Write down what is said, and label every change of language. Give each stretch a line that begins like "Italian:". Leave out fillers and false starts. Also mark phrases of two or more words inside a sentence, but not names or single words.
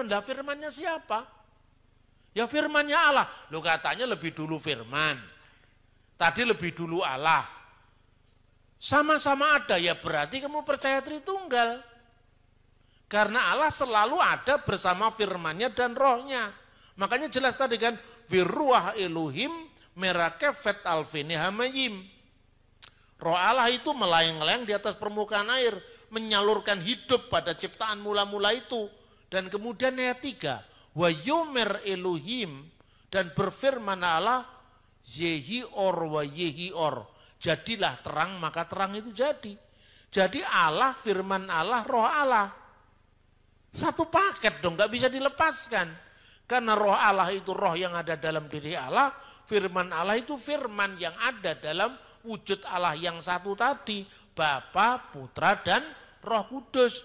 Indonesian: Lah firman-Nya siapa? Ya firman-Nya Allah. Loh katanya lebih dulu firman. Tadi lebih dulu Allah. Sama-sama ada, ya berarti kamu percaya Tritunggal. Karena Allah selalu ada bersama firman-Nya dan rohnya. Makanya jelas tadi kan,
Hebrew: ורוח אלוהים מרחפת על פני המים.
Indonesian: Roh Allah itu melayang-layang di atas permukaan air, menyalurkan hidup pada ciptaan mula-mula itu. Dan kemudian ayat 3,
Hebrew: ויאמר אלוהים,
Indonesian: dan berfirman Allah,
Hebrew: יהי אור ויהי אור,
Indonesian: jadilah terang maka terang itu jadi. Jadi Allah, firman Allah, roh Allah. Satu paket dong, gak bisa dilepaskan. Karena roh Allah itu roh yang ada dalam diri Allah, firman Allah itu firman yang ada dalam wujud Allah yang satu tadi, Bapa, Putra, dan Roh Kudus.